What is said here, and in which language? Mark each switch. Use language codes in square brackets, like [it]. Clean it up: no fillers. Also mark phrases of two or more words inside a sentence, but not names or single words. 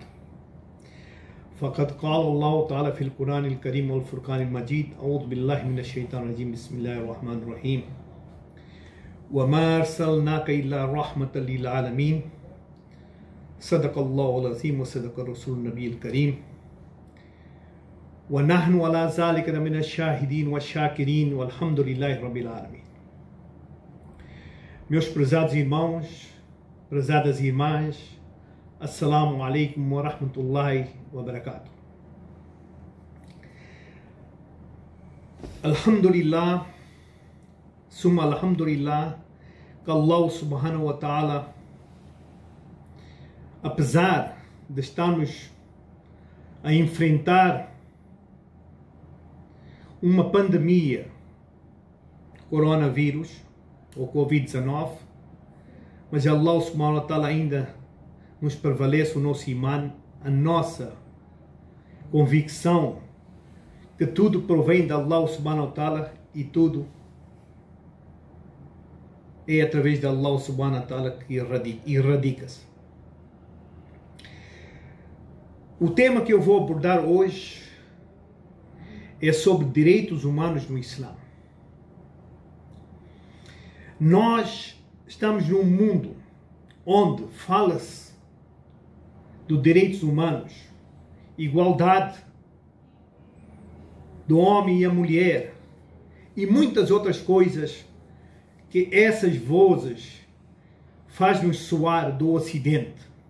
[ar] فقد قال الله تعالى في القرآن الكريم والفرقان المجيد. أعوذ بالله من الشيطان الرجيم بسم الله الرحمن الرحيم وما أرسلناك إلا رحمة للعالمين. صدق الله العظيم وصدق رسوله النبي الكريم. ونحن على ذلك من الشاهدين والشاكرين والحمد لله رب العالمين. [pt] Meus prezados irmãos, prezadas irmãs, [ar] السلام عليكم ورحمة الله وبركاته. الحمد لله، ثم الحمد لله, [pt] que [ar] الله سبحانه وتعالى, [pt] apesar de estarmos a enfrentar uma pandemia, coronavírus, ou Covid-19, mas [ar] الله سبحانه وتعالى [pt] ainda nos prevalece o nosso imã, a nossa convicção que tudo provém de [ar] الله سبحانه وتعالى [pt] e tudo é através de [ar] الله سبحانه وتعالى [pt] que irradica-se. O tema que eu vou abordar hoje é sobre direitos humanos no Islã. Nós estamos num mundo onde fala-se dos direitos humanos, igualdade do homem e a mulher e muitas outras coisas que essas vozes fazem-nos soar do Ocidente.